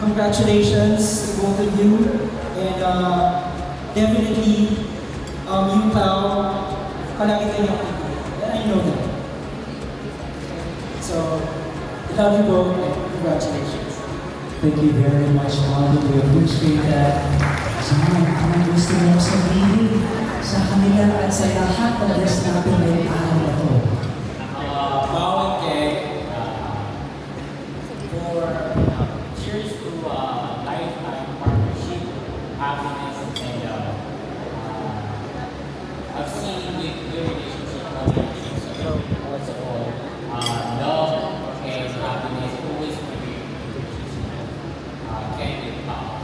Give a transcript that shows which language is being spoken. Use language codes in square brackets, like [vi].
[en] Congratulations to both of you, and definitely you, Pao, [tl] palagi kayo [en] and I know that. So, I love you both, and congratulations. Thank you very much, Molly. We appreciate that. [tl] John, ano gusto mo sabihin sa kanila at sa lahat ng guests natin ngayong araw na to? [en] Pao and Ken, for cheers to lifetime partnership, happiness, and I've seen the relationship first of all, love and happiness always be Ken and Pao.